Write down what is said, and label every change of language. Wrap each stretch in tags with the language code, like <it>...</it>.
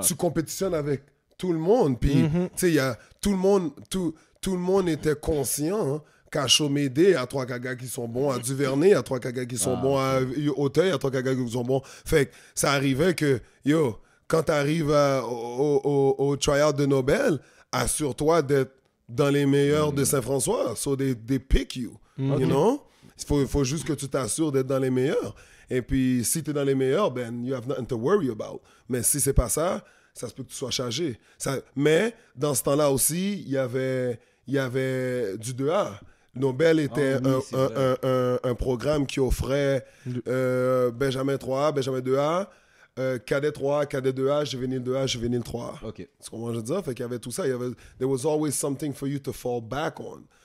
<fr>Tu compétitionnes avec tout le monde. Puis, tu sais, il y a tout le monde était conscient Cachomédé, il y a 3 gars qui sont bons. À Duvernay, il y a 3 gars qui sont bons. À Auteuil, il y a 3 gars qui sont bons. Fait que ça arrivait que, quand tu arrives au tryout de Nobel, assure-toi d'être dans les meilleurs de Saint-François.</fr> <en>So they pick you, you know?</en> <fr>Il faut juste que tu t'assures d'être dans les meilleurs. Et puis, si tu es dans les meilleurs, ben,</fr> <en>you have nothing to worry about.</en> <fr>Mais si c'est pas ça, ça se peut que tu sois chargé. Mais, dans ce temps-là aussi, il y avait du 2A. Nobel était un programme qui offrait Benjamin 3A, Benjamin 2A, cadet 3A, cadet 2A, juvénile 2A, juvénile 3A.</fr> <en>OK.</en> <fr>C'est comment je veux dire? Fait qu'il y avait tout ça.</fr> <en>There was always something for you to fall back on.</en>